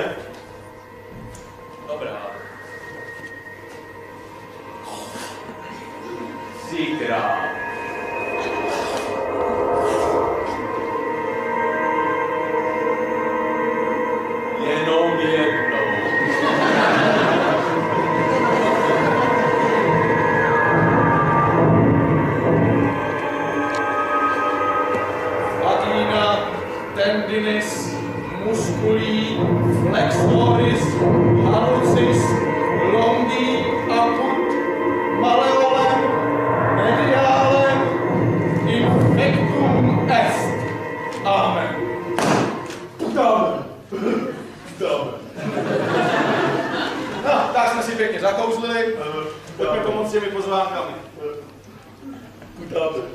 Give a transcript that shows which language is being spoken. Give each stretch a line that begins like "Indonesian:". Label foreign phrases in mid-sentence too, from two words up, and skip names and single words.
Czech: Dobrá. 3krát. Jenom jednou.
Latin: Latina, tendinis, musculí, flexoris, hallucis, longi, apud, maleolem, medialem, infectum est.
Czech: Amen. Dáme. No, tak jsme si pěkně zakouzlili. Pojďme pomoct těmi pozvánkami. Dáme.